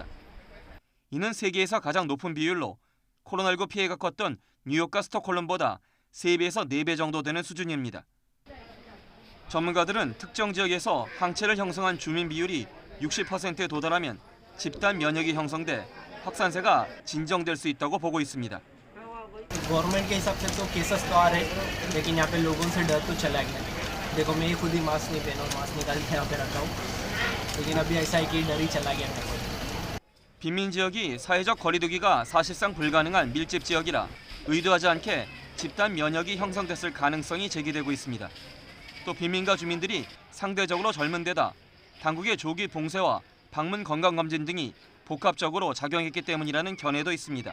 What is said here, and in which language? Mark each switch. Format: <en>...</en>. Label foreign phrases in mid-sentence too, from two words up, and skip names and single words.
<ko>이는 세계에서 가장 높은 비율로 코로나19 피해가 컸던 뉴욕과 스톡홀름보다 3배에서 4배 정도 되는 수준입니다. 전문가들은 특정 지역에서 항체를 형성한 주민 비율이 60%에 도달하면 집단 면역이 형성돼 확산세가 진정될 수 있다고 보고 있습니다.</ko> <hi>गवर्नमेंट के हिसाब से तो केसेस तो आ रहे, लेकिन यहाँ पे लोगों से डर तो चला गया। देखो मैं खुद ही मास्क नहीं पहना, मास्क निकाल के यहाँ पे रखा हूँ, लेकिन अभी ऐसा है कि डर ही चला गया मेरे को।</hi> <ko>빈민 지역이 사회적 거리두기가 사실상 불가능한 밀집 지역이라 의도하지 않게 집단 면역이 형성됐을 가능성이 제기되고 있습니다. 또 빈민가 주민들이 상대적으로 젊은 데다 당국의 조기 봉쇄와 방문 건강검진 등이 복합적으로 작용했기 때문이라는 견해도 있습니다.</ko>